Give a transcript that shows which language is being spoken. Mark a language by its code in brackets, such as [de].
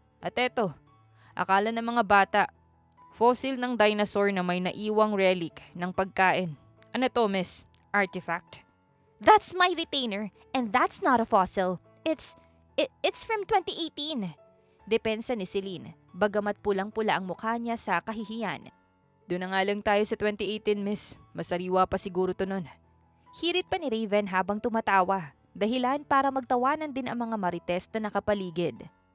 [tl] At eto, akala ng mga bata, fossil ng dinosaur na may naiwang relic ng pagkain. Ano to, miss? Artifact? [en] That's my retainer and that's not a fossil. It's from 2018. [tl] Depensa ni Celine, bagamat pulang-pula ang mukha niya sa kahihiyan. Doon na nga lang tayo sa 2018, miss. Masariwa pa siguro to nun. Hirit pa ni Raven habang tumatawa. Dahilan para magtawanan din ang mga marites na nakapaligid.